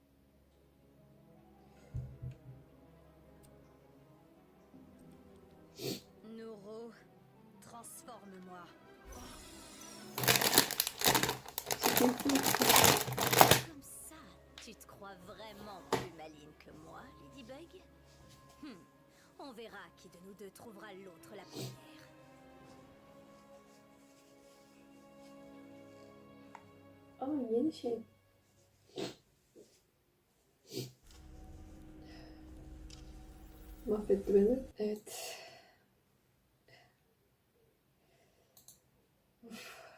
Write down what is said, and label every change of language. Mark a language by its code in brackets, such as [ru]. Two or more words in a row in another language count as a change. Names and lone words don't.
[fr] Noro, transforme-moi. Comme ça, tu te crois vraiment plus maligne que moi, Ladybug? On verra qui de nous deux trouvera l'autre la première. [tr] Aa, yeni şey. Mahvetti beni. Evet. Of.